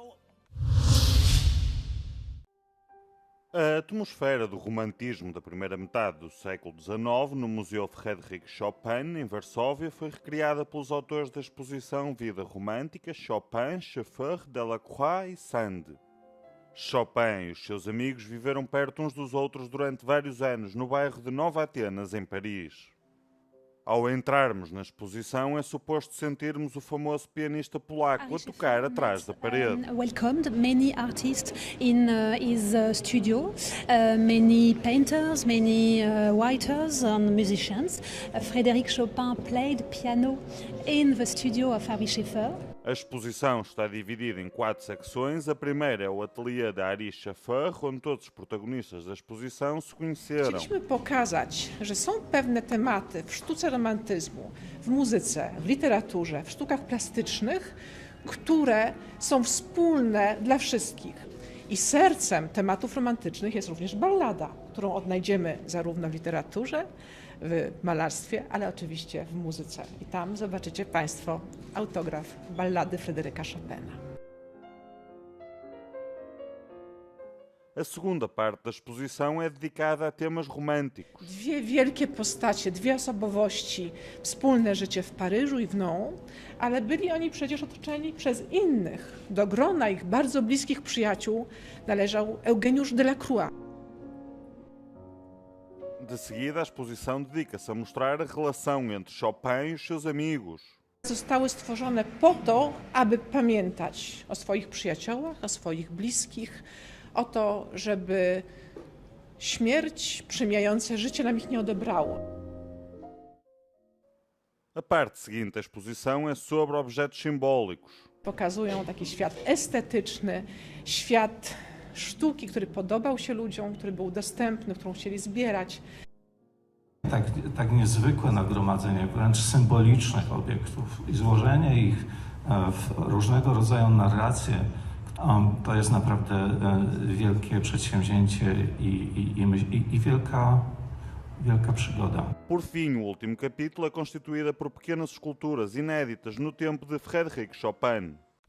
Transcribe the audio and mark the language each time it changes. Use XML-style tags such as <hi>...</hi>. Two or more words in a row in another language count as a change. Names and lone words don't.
<pt>A atmosfera do romantismo da primeira metade do século XIX no Museu Frédéric Chopin, em Varsóvia, foi recriada pelos autores da exposição Vida Romântica, Chopin, Schoeffer, Delacroix e Sand. Chopin e os seus amigos viveram perto uns dos outros durante vários anos no bairro de Nova Atenas, em Paris. Ao entrarmos na exposição, é suposto sentirmos o famoso pianista polaco a tocar atrás da parede.</pt> <en>Welcomed many artists in his studio, many painters, many writers and musicians. Frédéric Chopin played piano in the studio of Harry Schaeffer.</en> <pt>A exposição está dividida em 4 secções. A primeira é o ateliê da Ari Schaffer, onde todos os protagonistas da exposição se conheceram.</pt> <pl>Chcieliśmy pokazać, że są pewne tematy w sztuce romantyzmu, w muzyce, w literaturze, w sztukach plastycznych, które są wspólne dla wszystkich. I sercem tematów romantycznych jest również ballada, którą odnajdziemy zarówno w literaturze, w malarstwie, ale oczywiście w muzyce. I tam zobaczycie Państwo autograf ballady Fryderyka Chopina.</pl> <pt>A segunda parte da exposição é dedicada a temas românticos.</pt> <pl>Dwie wielkie postacie, dwie osobowości, wspólne życie w Paryżu i w Nyon, ale byli oni przecież otoczeni przez innych. Do grona ich bardzo bliskich przyjaciół należał Eugeniusz Delacroix.</pl> <pt>De seguida, a exposição dedica-se a mostrar a relação entre Chopin e os seus amigos.</pt> <pl>Zostały stworzone po to, aby pamiętać o swoich przyjaciołach, o swoich bliskich, o to, żeby śmierć przemijające życie nam ich nie odebrało.</pl> <pt>A parte seguinte da exposição é sobre objetos simbólicos.</pt> <pl>Pokazują taki świat estetyczny, świat sztuki, który podobał się ludziom, który był dostępny, którą chcieli zbierać. Tak niezwykłe nagromadzenie wręcz symbolicznych obiektów i złożenie ich w różnego rodzaju narracje, to jest naprawdę wielkie przedsięwzięcie i wielka przygoda.</pl> <pt>Por fim, o último capítulo é constituído por pequenas esculturas inéditas no tempo de Frédéric Chopin.</pt>